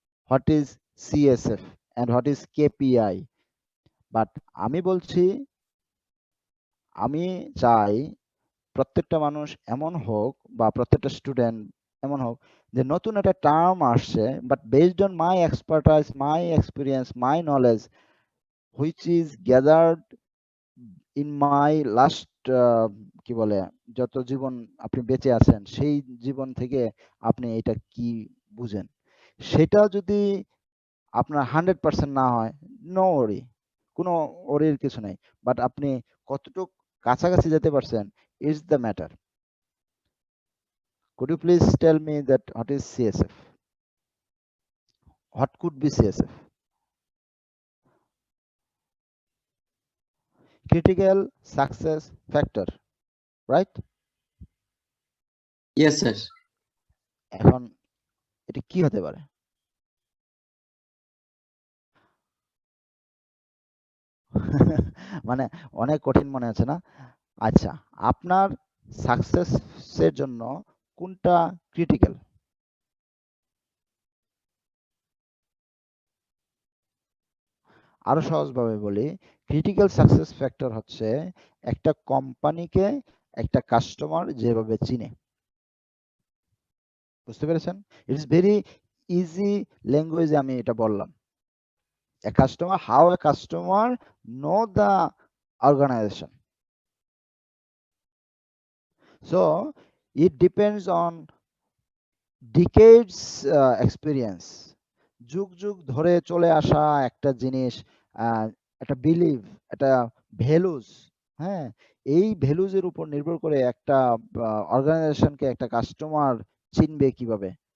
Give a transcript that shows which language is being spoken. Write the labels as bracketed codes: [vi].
[en] What is CSF and what is KPI? [bn] But আমি বলছি, আমি চাই প্রত্যেকটা মানুষ এমন হোক বা প্রত্যেকটা স্টুডেন্ট এমন হোক যে নতুন একটা টার্ম আসছে, [en] but based on my expertise, my experience, my knowledge, which is gathered in my last [bn] কি বলে যত জীবন আপনি বেঁচে আছেন সেই জীবন থেকে আপনি এটা কি বুঝেন, সেটা যদি আপনার 100% না হয়, [en] no worry, [bn] কোনো ওরির কিছু নাই, বাট আপনি কতটুক কাছাকাছি যেতে পারছেন [en] Is the matter. Could you please tell me that what is CSF? What could be CSF? Critical success factor, right? Yes sir. [bn] এখন এটা কি হতে পারে? মানে অনেক কঠিন মনে হচ্ছে না? আচ্ছা, আপনার সাকসেসের জন্য কোনটা ক্রিটিক্যাল? আরো সহজভাবে বলি, ক্রিটিক্যাল সাকসেস ফ্যাক্টর হচ্ছে একটা কোম্পানিকে একটা কাস্টমার যেভাবে চিনে। বুঝতে পেরেছেন? [en] it's very easy [bn] ল্যাঙ্গুয়েজে আমি এটা বললাম। [en] how a customer know the organization. So it depends on decades experience, [bn] যুগ যুগ ধরে চলে আসা একটা জিনিস, একটা বিলিভ, একটা ভ্যালুস, হ্যাঁ, এই ভ্যালুজের উপর নির্ভর করে একটা অর্গানাইজেশনকে একটা কাস্টমার চিনবে কিভাবে।